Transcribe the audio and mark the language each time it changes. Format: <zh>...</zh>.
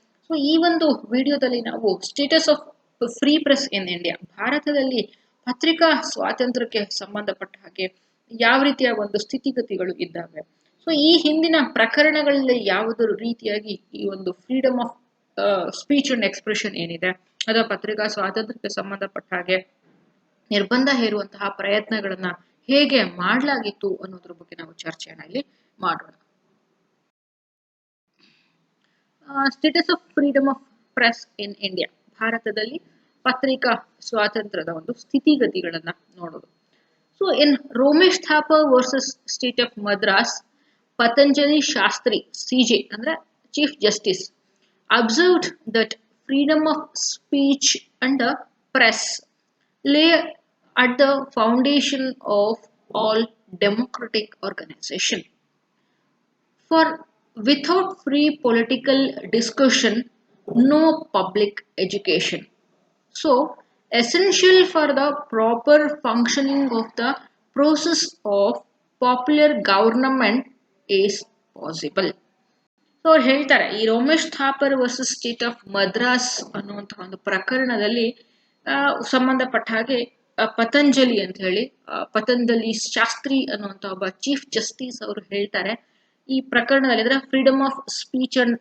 <kn>So ಈ ಒಂದು ವಿಡಿಯೋದಲ್ಲಿ ನಾವು</kn> <en>status of free press in India,</en> <kn>ಭಾರತದಲ್ಲಿ ಪತ್ರಿಕಾ ಸ್ವಾತಂತ್ರ್ಯಕ್ಕೆ ಸಂಬಂಧಪಟ್ಟ ಹಾಗೆ ಯಾವ ರೀತಿಯ ಒಂದು ಸ್ಥಿತಿಗತಿಗಳು ಇದ್ದಾವೆ, ಸೊ ಈ ಹಿಂದಿನ ಪ್ರಕರಣಗಳಲ್ಲಿ ಯಾವುದರ ರೀತಿಯಾಗಿ ಈ ಒಂದು</kn> <en>freedom of speech and expression</en> <kn>ಏನಿದೆ ಅಥವಾ ಪತ್ರಿಕಾ ಸ್ವಾತಂತ್ರ್ಯಕ್ಕೆ ಸಂಬಂಧಪಟ್ಟ ಹಾಗೆ ನಿರ್ಬಂಧ ಹೇರುವಂತಹ ಪ್ರಯತ್ನಗಳನ್ನ ಹೇಗೆ ಮಾಡಲಾಗಿತ್ತು ಅನ್ನೋದ್ರ ಬಗ್ಗೆ ನಾವು ಚರ್ಚೆಯನ್ನ ಇಲ್ಲಿ ಮಾಡೋಣ.</kn> <en>status of freedom of press in India,</en> <kn>ಭಾರತದಲ್ಲಿ ಪತ್ರಿಕಾ ಸ್ವಾತಂತ್ರ್ಯದ ಒಂದು ಸ್ಥಿತಿಗತಿಗಳನ್ನ ನೋಡೋದು.</kn> <en>So in Romesh Thapar versus state of Madras, Patanjali Shastri, CJ, ಅಂದ್ರೆ Chief Justice, observed that freedom of speech and the press lay at the foundation of all democratic organization. For without free political discussion, no public education. So, essential for the proper functioning of the process of popular government is possible.</en> <kn>So ಅವ್ರು ಹೇಳ್ತಾರೆ, ಈ Romesh Thapar versus state of Madras ಅನ್ನುವಂತಹ ಒಂದು ಪ್ರಕರಣದಲ್ಲಿ ಸಂಬಂಧಪಟ್ಟ ಹಾಗೆ ಪತಂಜಲಿ ಅಂತ ಹೇಳಿ ಪತಂಜಲಿ ಶಾಸ್ತ್ರಿ ಅನ್ನುವಂಥ ಒಬ್ಬ ಚೀಫ್ ಜಸ್ಟಿಸ್ ಅವರು ಹೇಳ್ತಾರೆ, ಈ ಪ್ರಕರಣದಲ್ಲಿ ಅಂದ್ರೆ ಫ್ರೀಡಮ್ ಆಫ್ ಸ್ಪೀಚ್</kn>